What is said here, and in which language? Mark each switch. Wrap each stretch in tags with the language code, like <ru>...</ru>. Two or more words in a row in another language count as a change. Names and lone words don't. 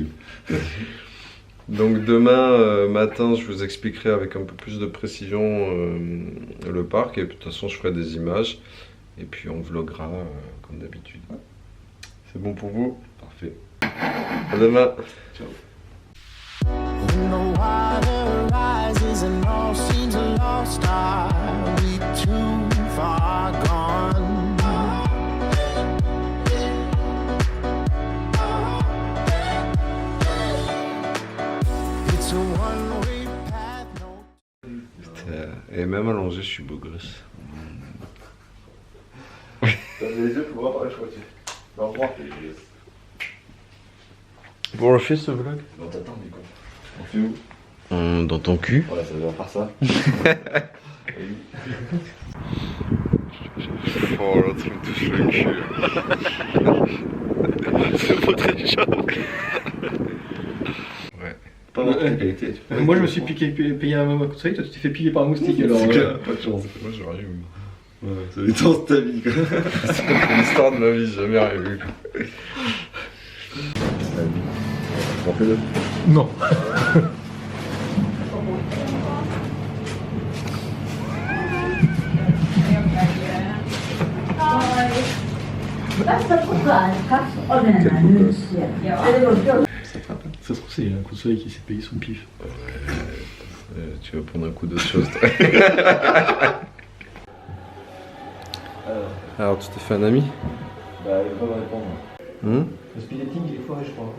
<fr>donc demain matin, je vous expliquerai avec un peu plus de précision le parc. Et de toute façon, je ferai des images. Et puis on vloguera comme d'habitude. C'est bon pour vous? Parfait. À demain. Ciao.</fr> <en>When the water rises and all seems lost, are we too far gone? It's a one-way path, no.</en> <fr>Et même allongé, je suis beau gosse. Les yeux pour voir, je crois que tu vas voir. Bon, on le fait ce vlog? On t'attend, du coup. On fait où? Dans ton cul. Voilà, ça va faire ça. Oh, l'autre il me touche le cul. C'est pas très chaud. Ouais. Pas voir ta qualité. tu peux- Moi je me suis payé un conseil, toi tu t'es fait piquer par un moustique alors. C'est clair, pas de chance. Moi j'aurais eu. Ouais, ça détend ta vie, quoi. C'est l'histoire de ma vie, j'ai jamais rien vu. On fait le. Non.</fr> <it>Basta trovare il cazzo o denaro.</it> <fr>Ça se trouve c'est un coup de soleil qui s'est payé son pif. Tu vas prendre un coup d'autre chose. toi. Alors, tu t'es fait un ami? Bah, il va pas me répondre. Le</fr> <en>speed dating</en> <fr>il est foiré je crois.</fr>